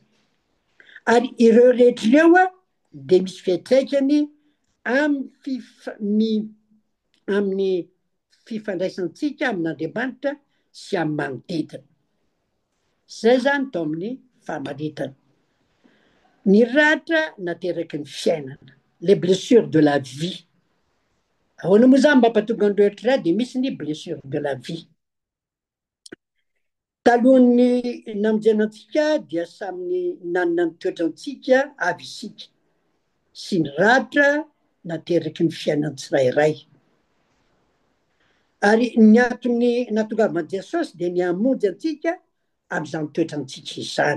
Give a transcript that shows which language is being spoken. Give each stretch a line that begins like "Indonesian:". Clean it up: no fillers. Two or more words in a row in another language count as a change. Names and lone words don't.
Malagasy: Ary ireo rehetra ireo dia misy fiantraikany amin'ny fifandraisantsika amin'Andriamanitra sy amin'ny manodidina. Zay zany tao amin'ny famaritana. Ny ratra nateraky ny fiainana,
French: les blessures de la vie.
Malagasy: Ahoana moa zany mampatonga ny rehetra dia misy ny
French: blessure de la vie.
Malagasy: Talohan'ny namonjenantsika dia samy nanana ny toetrantsika avy isika sy ny ratra nateraky ny fiainan'ny tsirairay. Ary ny antony nahatongavana Jesosy dia ny hamonjy antsika amin'izany toetrantsika izany.